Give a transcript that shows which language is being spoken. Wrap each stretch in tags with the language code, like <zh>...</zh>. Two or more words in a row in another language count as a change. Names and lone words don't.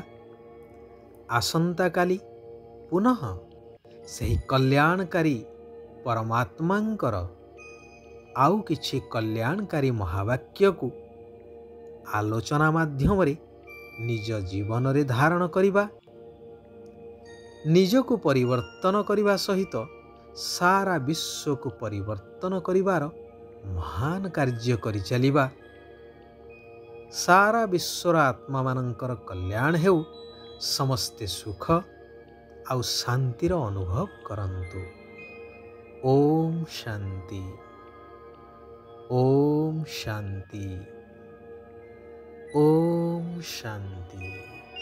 <or>ଆସନ୍ତାକାଲି ପୁନଃ ସେହି କଲ୍ୟାଣକାରୀ ପରମାତ୍ମାଙ୍କର ଆଉ କିଛି କଲ୍ୟାଣକାରୀ ମହାବାକ୍ୟକୁ ଆଲୋଚନା ମାଧ୍ୟମରେ ନିଜ ଜୀବନରେ ଧାରଣ କରିବା, ନିଜକୁ ପରିବର୍ତ୍ତନ କରିବା ସହିତ ସାରା ବିଶ୍ୱକୁ ପରିବର୍ତ୍ତନ କରିବାର ମହାନ କାର୍ଯ୍ୟ କରିଚାଲିବା। ସାରା ବିଶ୍ୱର ଆତ୍ମା ମାନକର କଲ୍ୟାଣ ହେଉ, ସମସ୍ତେ ସୁଖ ଆଉ ଶାନ୍ତିର ଅନୁଭବ କରନ୍ତୁ। ଓମ୍ ଶାନ୍ତି, ଓମ୍ ଶାନ୍ତି, ଓମ୍ ଶାନ୍ତି।</or>